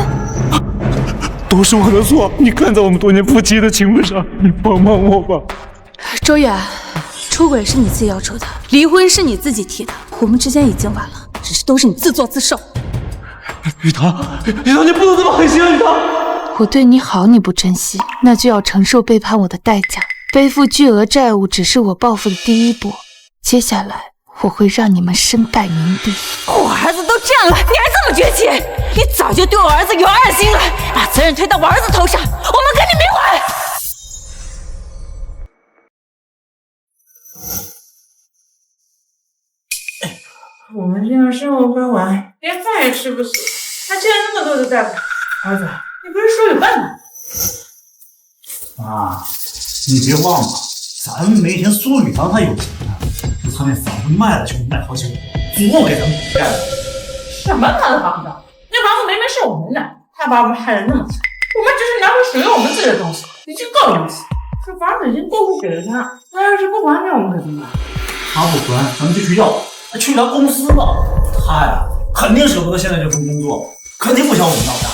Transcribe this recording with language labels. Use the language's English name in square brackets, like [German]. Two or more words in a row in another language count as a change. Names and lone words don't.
[Chinese] 都是我的錯，你看在我們多年夫妻的情分上，你幫幫我吧。周遠，出軌是你自己要出的，離婚是你自己提的，我們之間已經完了，只是都是你自作自受。雨堂，你不能這麼狠心啊！雨堂。我對你好，你不珍惜，那就要承受背叛我的代價。背負巨額債務只是我報復的第一步，接下來我會讓你們身敗名裂。我兒子都這樣了，你還這麼絕情？你早就對我兒子有二心了，把責任推到我兒子頭上，我們跟你沒完。我們這樣生活不完，連飯也吃不起，還欠那麼多的債款，兒子。你不是說有辦法？媽，你別忘了，咱們沒錢，蘇雨堂他有錢啊，他那房子賣了就賣好幾個，足夠給咱們蓋了。什麼他的房子？那房子明明是我們的，他把我們害得那麼慘，我們只是拿回屬於我們自己的東西，已經夠了不起。這房子已經過戶給了他，他要是不還給我們可怎麼辦？他不還，咱們就去要，去他公司吧。他呀，肯定捨不得現在這份工作，肯定不想我們鬧大。